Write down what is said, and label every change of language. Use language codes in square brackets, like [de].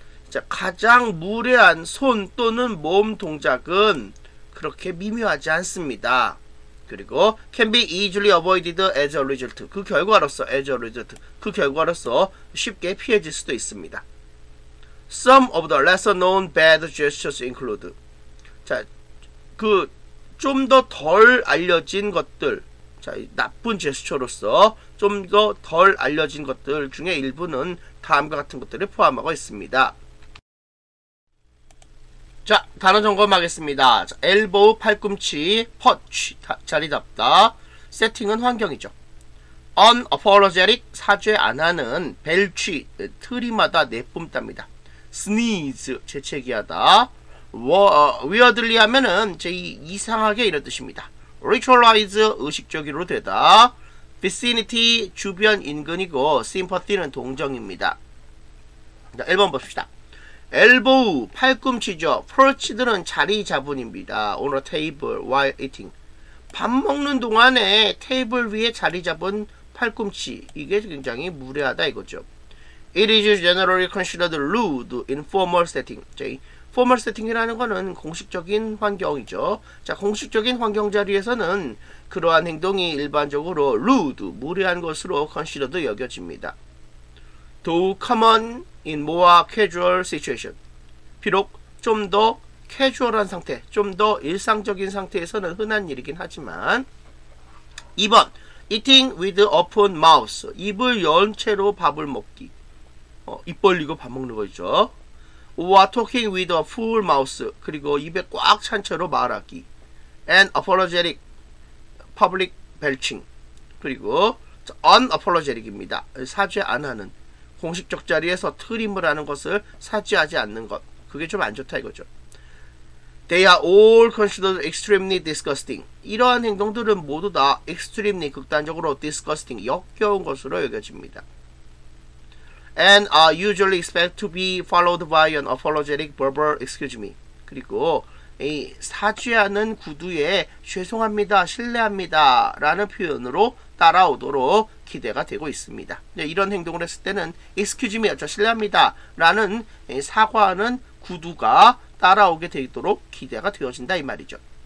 [ko] 자, 가장 무례한 손 또는 몸 동작은 그렇게 미묘하지 않습니다. 그리고 [en] can be easily avoided as a result. [ko] 그 결과로서 [en] as a result. [ko] 그 결과로서 쉽게 피해질 수도 있습니다. [en] Some of the lesser known bad gestures include. [ko] 자, 그 좀 더 덜 알려진 것들. 자, 나쁜 제스처로서 좀 더 덜 알려진 것들 중에 일부는 다음과 같은 것들을 포함하고 있습니다. 자, 단어 점검하겠습니다. 자, elbow, 팔꿈치, punch, 자리 잡다. 세팅은 환경이죠. unapologetic, 사죄 안 하는. belch, 트림하다, 내뿜답니다. sneeze, 재채기하다. weirdly 하면은 이상하게 이런 뜻입니다. ritualize, 의식적으로 되다. vicinity, 주변 인근이고 sympathy는 동정입니다. 자, 1번 봅시다. elbow, 팔꿈치죠. perch들은 자리 잡은입니다. [en] on a table while eating. [ko] 밥 먹는 동안에 테이블 위에 자리 잡은 팔꿈치. 이게 굉장히 무례하다 이거죠. [en] It is generally considered rude in formal setting. [ko] 자, formal setting이라는 거는 공식적인 환경이죠. 자, 공식적인 환경 자리에서는 그러한 행동이 일반적으로 rude, 무례한 것으로 considered 여겨집니다. [en] Though common in more casual situation. [ko] 비록 좀 더 캐주얼한 상태, 좀 더 일상적인 상태에서는 흔한 일이긴 하지만. [en] 2번 eating with open mouth. [ko] 입을 연 채로 밥을 먹기. 입 벌리고 밥 먹는 거죠. [en] or talking with a full mouth. [ko] 그리고 입에 꽉 찬 채로 말하기. [en] and apologetic public belching. [ko] 그리고 unapologetic입니다. 사죄 안 하는. 공식적 자리에서 트림을 하는 것을 사죄하지 않는 것. 그게 좀 안 좋다 이거죠. [en] They are all considered extremely disgusting. [ko] 이러한 행동들은 모두 다 extremely, 극단적으로 disgusting, 역겨운 것으로 여겨집니다. [en] And are usually expected to be followed by an apologetic verbal excuse me. [ko] 그리고 이 사죄하는 구두에 죄송합니다, 실례합니다 라는 표현으로 따라오도록 기대가 되고 있습니다. 이런 행동을 했을 때는 excuse me, 실례합니다 라는 사과하는 구두가 따라오게 되도록 기대가 되어진다 이 말이죠.